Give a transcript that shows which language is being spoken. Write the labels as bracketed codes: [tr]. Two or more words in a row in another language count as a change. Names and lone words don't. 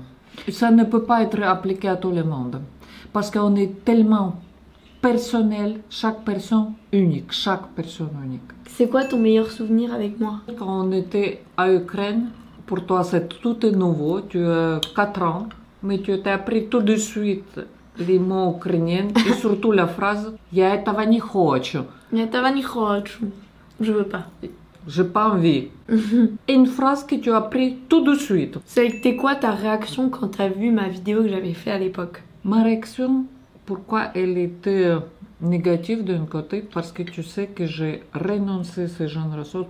[fr] Ça ne peut pas être appliqué à tout le monde. Parce qu'on est tellement personnel, chaque personne unique, chaque personne unique. C'est quoi ton meilleur souvenir avec moi? Quand on était à Ukraine, pour toi c'est tout nouveau, tu as 4 ans, mais tu t'as appris tout de suite les mots ukrainiens et surtout la phrase [ru] «Я этого не хочу». Я этого не хочу. [fr] Je veux pas. J'ai pas envie. Une phrase que tu as appris tout de suite. C'était quoi ta réaction quand t'as vu ma vidéo que j'avais fait à l'époque? Ma réaction, pourquoi elle était négative d'un côté? Parce que tu sais que j'ai renoncé à ce genre de choses.